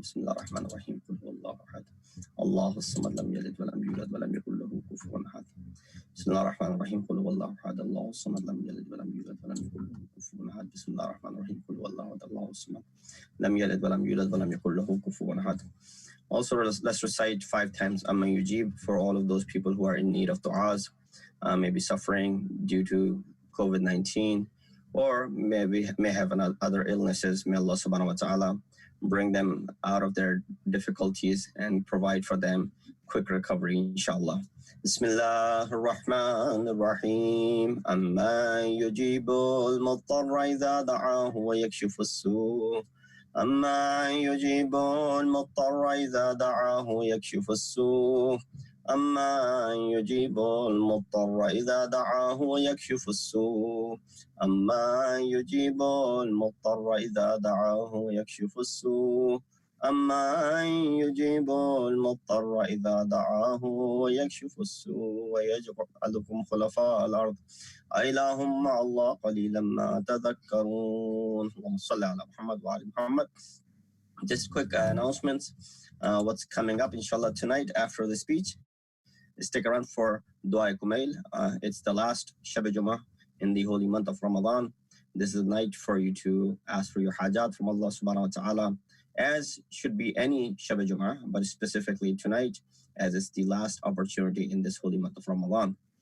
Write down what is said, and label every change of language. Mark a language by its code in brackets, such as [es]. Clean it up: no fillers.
[ar] بسم الله الرحمن الرحيم. قل هو الله أحد الله الصمد لم يلد ولم يولد ولم يكن له كفوا أحد. بسم الله الرحمن الرحيم. قل هو الله أحد الله الصمد لم يلد ولم يولد ولم يكن له كفوا أحد. بسم الله الرحمن الرحيم. قل هو الله أحد الله الصمد لم يلد ولم يولد ولم يكن له كفوا أحد. [en] Also, let's recite 5 times Amma Yujib for all of those people who are in need of du'as, maybe suffering due to COVID-19, or maybe may have other illnesses. May Allah subhanahu wa ta'ala bring them out of their difficulties and provide for them quick recovery, inshallah. [ar] Bismillah ar-Rahman ar-Rahim. Amma yujibu al-muttarra idha da'ahu wa yakshifu as-su'. أما يجيب المضطر إذا دعاه يكشف السوء أما يجيب المضطر إذا دعاه ويكشف السوء أما يجيب المضطر إذا دعاه ويكشف السوء أما يجيب المضطر إذا دعاه ويكشف السوء ويجعلكم خلفاء الأرض أإله مع الله قليلا ما تذكرون. اللهم صل على محمد وعلى محمد. [en] Just quick announcements. What's coming up inshallah tonight after the speech. Stick around for Dua Kumail. It's the last Shab Jummah in the holy month of Ramadan. This is the night for you to ask for your hajat from Allah subhanahu wa ta'ala, as should be any Shab Jummah, but specifically tonight, as it's the last opportunity in this holy month of Ramadan.